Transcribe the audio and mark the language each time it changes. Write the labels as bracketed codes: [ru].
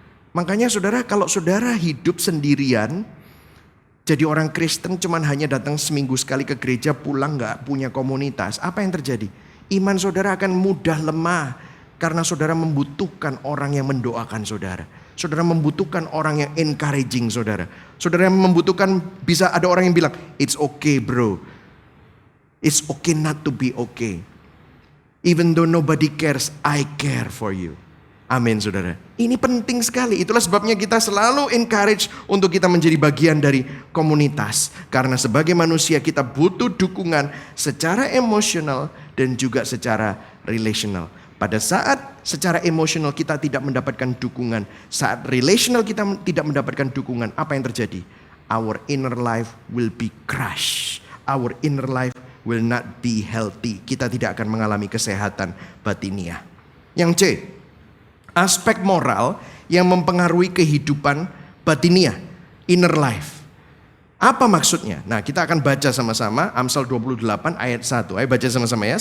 [id] Makanya saudara, kalau saudara hidup sendirian, jadi orang Kristen cuman hanya datang seminggu sekali ke gereja, pulang gak punya komunitas, apa yang terjadi? Iman saudara akan mudah lemah. Karena saudara membutuhkan orang yang mendoakan saudara. Saudara membutuhkan orang yang encouraging saudara. Saudara membutuhkan, bisa ada orang yang bilang, [en] it's okay bro. It's okay not to be okay. Even though nobody cares, I care for you. [id] Amin saudara. Ini penting sekali. Itulah sebabnya kita selalu encourage untuk kita menjadi bagian dari komunitas. Karena sebagai manusia kita butuh dukungan secara emosional dan juga secara relational. Pada saat secara emosional kita tidak mendapatkan dukungan, saat relational kita tidak mendapatkan dukungan, apa yang terjadi? [en] Our inner life will be crushed. Our inner life will not be healthy. [id] Kita tidak akan mengalami kesehatan batinia. Yang C, aspek moral yang mempengaruhi kehidupan batinia, [en] inner life. [id] Apa maksudnya? Nah, kita akan baca sama-sama Amsal 28 ayat 1. Ayo baca sama-sama ya.